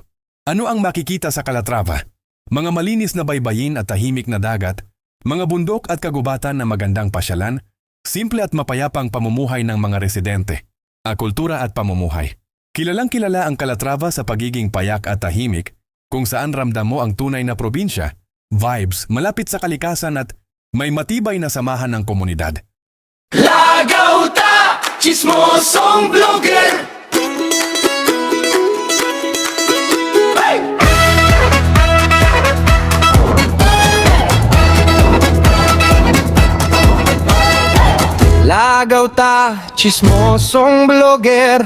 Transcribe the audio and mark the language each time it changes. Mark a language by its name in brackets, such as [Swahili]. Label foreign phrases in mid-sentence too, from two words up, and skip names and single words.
[Filipino] Ano ang makikita sa Calatrava? Mga malinis na baybayin at tahimik na dagat, mga bundok at kagubatan na magandang pasyalan, simple at mapayapang pamumuhay ng mga residente, kultura at pamumuhay. Kilalang-kilala ang Calatrava sa pagiging payak at tahimik, kung saan ramdam mo ang tunay na probinsya, vibes, malapit sa kalikasan at may matibay na samahan ng komunidad. [Hiligaynon] Lagaw ta, chismosong vlogger. Lagaw ta, chismosong vlogger.